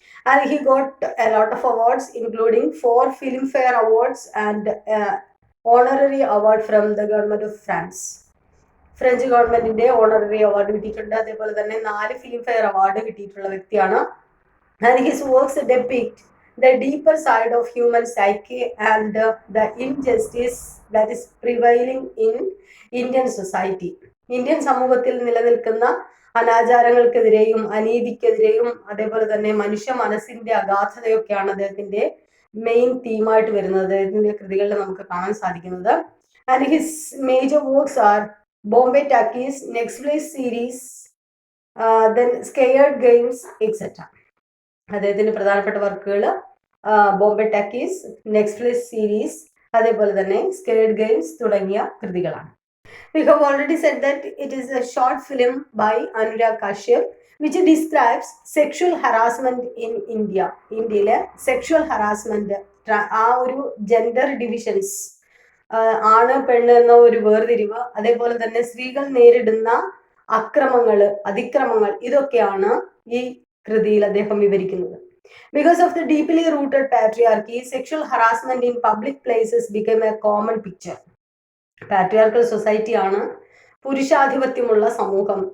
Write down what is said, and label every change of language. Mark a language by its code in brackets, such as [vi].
[en] and he got a lot of awards including 4 filmfare awards and honorary award from the government of [ml] French ഗവൺമെന്റിന്റെ honorary award കിട്ടിയിട്ടുണ്ട്. അതേപോലെ തന്നെ 4 film fair award കിട്ടിയിട്ടുള്ള വ്യക്തിയാണ്. [en] And his works depict the deeper side of human psyche and the injustice that is prevailing in Indian society. [ml] Indian സമൂഹത്തിൽ നിലനിൽക്കുന്ന അനാചാരങ്ങൾക്കെതിരെയും അനീതിക്കെതിരെയും അതേപോലെ തന്നെ മനുഷ്യ മനസ്സിന്റെ അഗാധതയൊക്കെയാണ് അദ്ദേഹത്തിന്റെ മെയിൻ തീമായിട്ട് വരുന്നത്, അദ്ദേഹത്തിന്റെ കൃതികളിൽ നമുക്ക് കാണാൻ സാധിക്കുന്നത്. [en] And his major works are Bombay Talkies, Netflix series, then scared games etcetera. [ml] അദ്ദേഹത്തിന്റെ പ്രധാനപ്പെട്ട വർക്കുകൾ ബോംബെ ടാക്കീസ്, നെറ്റ്ഫ്ലിക്സ് സീരീസ്, അതേപോലെ തന്നെ സ്കെയർഡ് ഗെയിംസ് തുടങ്ങിയ കൃതികളാണ്. [en] We have already said that it is a short film by Anurag Kashyap which describes sexual harassment in India. [ml] ഇന്ത്യയിലെ sexual harassment, ആ ഒരു gender divisions, ആണ് പെണ്ണ് എന്ന ഒരു വേർതിരിവ്, അതേപോലെ തന്നെ സ്ത്രീകൾ നേരിടുന്ന അതിക്രമങ്ങൾ ഇതൊക്കെയാണ് ഈ കൃതിയിൽ അദ്ദേഹം വിവരിക്കുന്നത്. [en] Because of the deeply rooted patriarchy, sexual harassment in public places became a common picture. [ml] Patriarchal society ആണ്, പുരുഷാധിപത്യമുള്ള സമൂഹം.